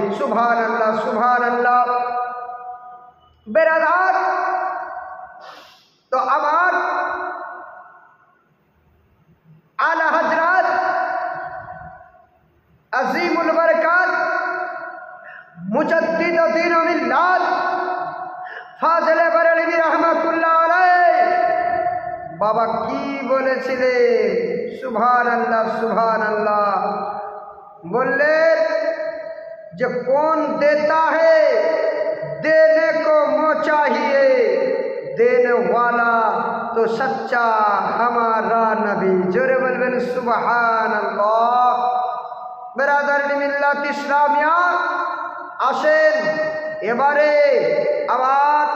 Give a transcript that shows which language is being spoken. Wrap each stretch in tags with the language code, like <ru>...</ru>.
<bn>সুবহানাল্লাহ, সুবহানাল্লাহ। বেরাদার, তো আমার আলা হযরত আজিমুল বরকাত মুজাদ্দিদ দ্বীন মিল্লাত ফাজলে বরেলভী রহমাতুল্লাহ আলাইহি বাবা কি বলেছিলেন? সুবহানাল্লাহ, সুবহানাল্লাহ। বললেন যে</bn> <ur>कौन देता है देने को मोह चाहिए, देने वाला तो सच्चा हमारा नबी।</ur> <bn>जोरे बोलবেন সুবহানাল্লাহ। বেরাদারিন মিল্লাত ইসলামিয়া, আসেন এবারে আবার</bn>